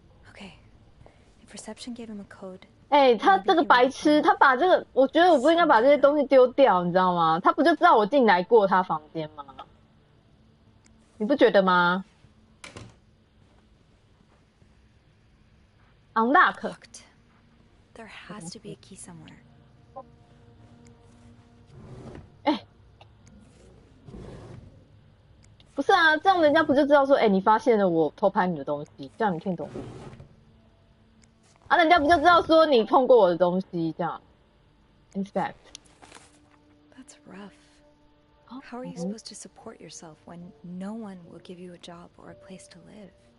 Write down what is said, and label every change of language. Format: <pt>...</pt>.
<en>Okay, if reception gave him a code.</en> <zh>他这个白痴，他把这个，我觉得我不应该把这些东西丢掉，你知道吗？他不就知道我进来过他房间吗？你不觉得吗？ Unlocked.</zh> <en>There has to be a key somewhere.</en> <zh>不是啊，这样人家不就知道说，你发现了我偷拍你的东西，这样你听懂吗？啊，人家不就知道说你碰过我的东西，这样。</zh> <en>Inspect. That's rough. How are you supposed to support yourself when no one will give you a job or a place to live?</en>